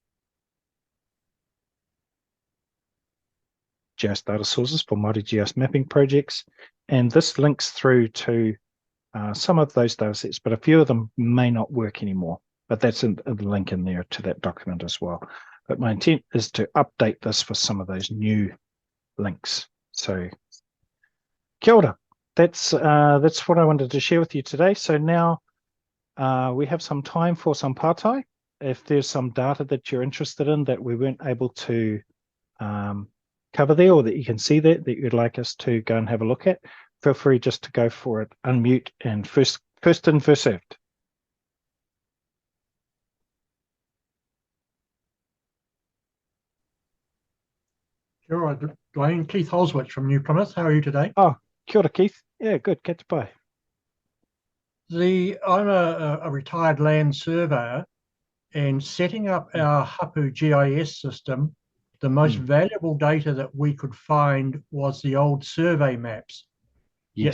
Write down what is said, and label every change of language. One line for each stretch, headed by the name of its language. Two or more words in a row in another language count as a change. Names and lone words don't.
English: GIS data sources for Māori GIS mapping projects. And this links through to some of those data sets, but a few of them may not work anymore. But that's a link in there to that document as well. But my intent is to update this for some of those new links. So,
Māori: kia ora.
English: That's what I wanted to share with you today. So now we have some time for some pārtai. If there's some data that you're interested in that we weren't able to cover there, or that you can see that you'd like us to go and have a look at, feel free just to go for it, unmute, and first in, first served. Sure, Dwayne. Keith Holswich from New Plymouth. How are you today?
Māori: Oh, kia ora,
English: Keith. Yeah, good. Catch bye. I'm a retired land surveyor, and setting up our Hapu GIS system, the most valuable data that we could find was the old survey maps. Yet